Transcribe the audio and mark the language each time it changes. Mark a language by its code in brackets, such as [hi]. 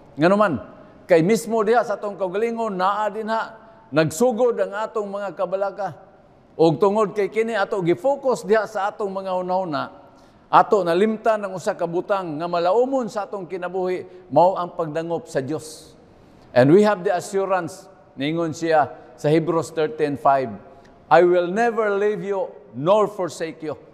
[ceb] Nga naman, kay mismo diha sa atong kaugalingon, naa dinha nagsugod ang atong mga kabalaka. Og tungod kay kini ato gi-focus diha sa atong mga una-una, ato nalimtan ang usa ka butang nga malaumon sa atong kinabuhi, mao ang pagdangop sa Dios. [en] And we have the assurance, [ceb] ningon siya sa [en] Hebrews 13:5, I will never leave you nor forsake you.